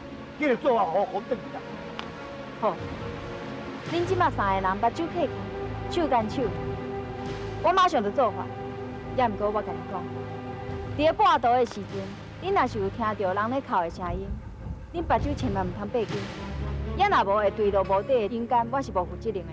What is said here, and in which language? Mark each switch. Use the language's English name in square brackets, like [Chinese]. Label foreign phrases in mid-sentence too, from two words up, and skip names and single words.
[Min Nan Chinese] 记得做法好好转去啦。好，恁即马三个人目睭闭起，手牵手，我马上就做法。也毋过我甲你讲，伫咧半途的时阵，恁若是有听到人咧哭的声音，恁目睭千万毋通闭紧。也若无会对落无底的阴间，我是无负责任的。